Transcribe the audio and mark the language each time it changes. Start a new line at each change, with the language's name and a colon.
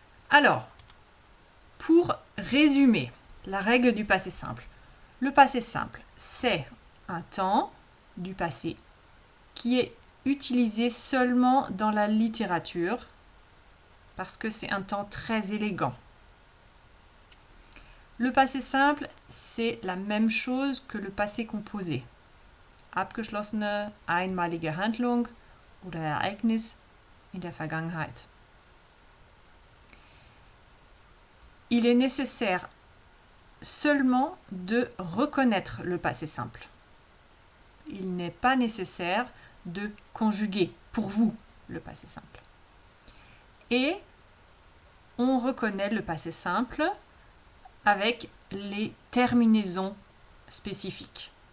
French: Alors, pour résumer la règle du passé simple, le passé simple, c'est un temps du passé qui est utilisé seulement dans la littérature parce que c'est un temps très élégant. Le passé simple, c'est la même chose que le passé composé.
German: Abgeschlossene, einmalige Handlung oder Ereignis in der Vergangenheit.
French: Il est nécessaire seulement de reconnaître le passé simple. Il n'est pas nécessaire de conjuguer pour vous le passé simple. Et on reconnaît le passé simple avec les terminaisons spécifiques.